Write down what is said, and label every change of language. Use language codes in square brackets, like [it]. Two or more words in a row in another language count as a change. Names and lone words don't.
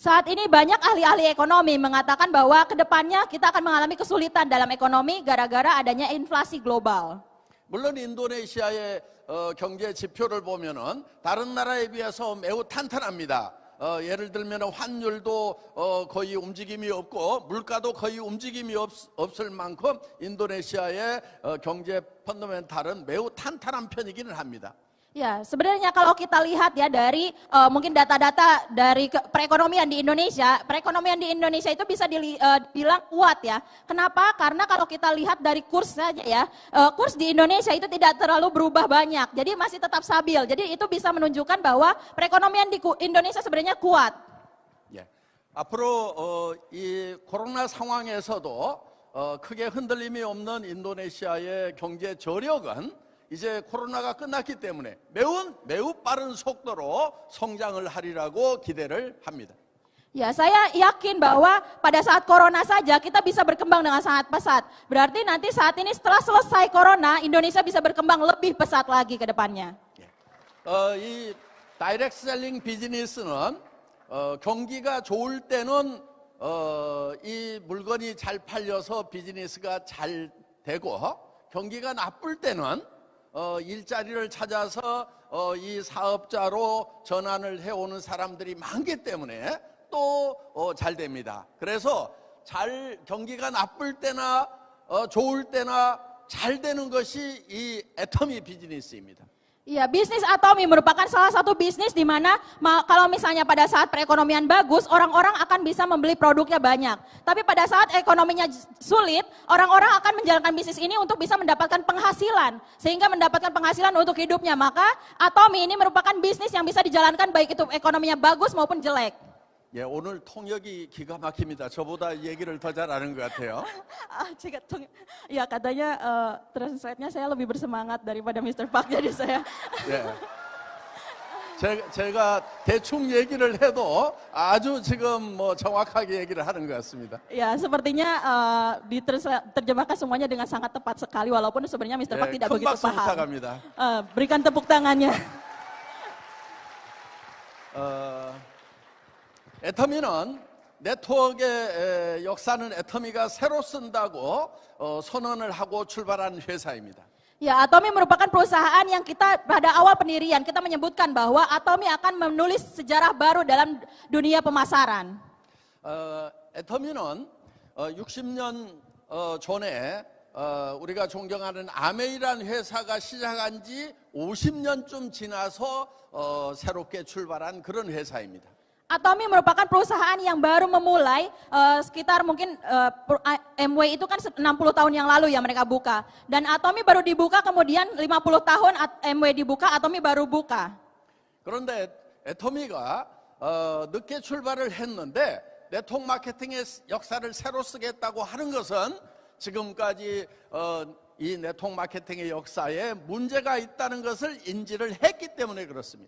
[id] Saat ini banyak ahli-ahli ekonomi mengatakan bahwa kedepannya kita akan mengalami kesulitan dalam ekonomi gara-gara adanya inflasi global. [ko] 물론 인도네시아의 경제 지표를 보면은 다른 나라에 비해서 매우 탄탄합니다. 예를 들면 환율도 거의 움직임이 없고 물가도 거의 움직임이 없을 만큼 인도네시아의 경제 펀더멘탈은 매우 탄탄한 편이기는 합니다. [id] Ya, sebenarnya kalau kita lihat ya dari mungkin data-data dari perekonomian di Indonesia itu bisa dibilang kuat ya. Kenapa? Karena kalau kita lihat dari kurs saja ya, kurs di Indonesia itu tidak terlalu berubah banyak. Jadi masih tetap stabil. Jadi itu bisa menunjukkan bahwa perekonomian di Indonesia sebenarnya kuat. [ko] 예. 앞으로 이 코로나 상황에서도 크게 흔들림이 없는 인도네시아의 경제 저력은 이제 코로나가 끝났기 때문에 매우 빠른 속도로 성장을 하리라고 기대를 합니다. [id] Ya, saya yakin bahwa pada saat corona saja kita bisa berkembang dengan sangat pesat. Berarti nanti saat ini setelah selesai corona, Indonesia bisa berkembang lebih pesat lagi ke depannya. [ko] 이 [en] direct selling [ko] 비즈니스는 경기가 좋을 때는 이 물건이 잘 팔려서 비즈니스가 잘 되고 경기가 나쁠 때는 일자리를 찾아서 이 사업자로 전환을 해오는 사람들이 많기 때문에 또 잘 됩니다. 그래서 경기가 나쁠 때나 좋을 때나 잘 되는 것이 이 애터미 비즈니스입니다. [id] Iya, bisnis Atomi merupakan salah satu bisnis di mana kalau misalnya pada saat perekonomian bagus, orang-orang akan bisa membeli produknya banyak. Tapi pada saat ekonominya sulit, orang-orang akan menjalankan bisnis ini untuk bisa mendapatkan penghasilan. Sehingga mendapatkan penghasilan untuk hidupnya. Maka Atomi ini merupakan bisnis yang bisa dijalankan baik itu ekonominya bagus maupun jelek. [ko] 예, 오늘 통역이 기가 막힙니다. 저보다 얘기를 더 잘하는 것 같아요. [id] Ya katanya translate-nya saya lebih bersemangat daripada Mr. Park, jadi saya. [ko] 예. 제가 대충 얘기를 해도 아주 지금 뭐 정확하게 얘기를 하는 것 같습니다. [id] Ya, sepertinya diterjemahkan semuanya dengan sangat tepat sekali, walaupun sebenarnya Mr. Park tidak [ko] 큰 [id] begitu [ko] 박수 [id] paham. [ko] 부탁합니다. [id] Berikan tepuk tangannya. [ko] 애터미는 네트워크의 역사는 애터미가 새로 쓴다고 선언을 하고 출발한 회사입니다. [id] Ya, Atomi merupakan perusahaan yang kita pada awal pendirian kita menyebutkan bahwa Atomi akan menulis sejarah baru dalam dunia pemasaran. [ko] 애터미는 60년 전에 우리가 존경하는 아메이란 회사가 시작한 지 50년쯤 지나서 새롭게 출발한 그런 회사입니다. [id] Atomi merupakan perusahaan yang baru memulai sekitar mungkin MW itu kan 60 tahun yang lalu ya mereka buka. Dan Atomi baru dibuka kemudian 50 tahun MW dibuka, Atomi baru buka. [ko] 그런데 애터미가 늦게 출발을 했는데 네트워크 마케팅의 역사를 새로 쓰겠다고 하는 것은 지금까지 이 네트워크 마케팅의 역사에 문제가 있다는 것을 인지를 했기 때문에 그렇습니다.